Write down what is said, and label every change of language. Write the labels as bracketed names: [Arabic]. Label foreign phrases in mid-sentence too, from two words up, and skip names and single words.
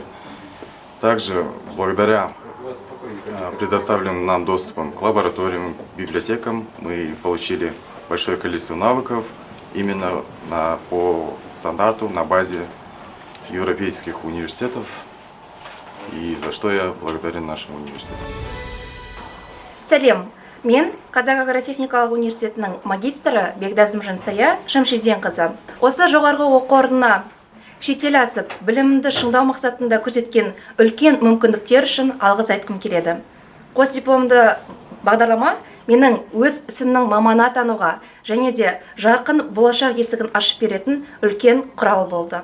[Russian] Также благодаря предоставленным нам доступом к лабораториям, библиотекам мы получили большое количество навыков именно по стандарту на базе европейских университетов, и за что я благодарен нашему университету. [Kazakh] Сәлем, мен Қазақ агротехникалық университетінің магистрі Бегдазым Жансая Шамшиденқызы. Осы жоғарғы оқу орнына шетел асып, білімімді шыңдау мақсатында көрсеткен үлкен мүмкіндіктер үшін алғыс айтқым келеді. Қос дипломды бағдарлама менің өз ісімнің маманы атануға және де жарқын болашақ есігін ашып беретін үлкен құрал болды.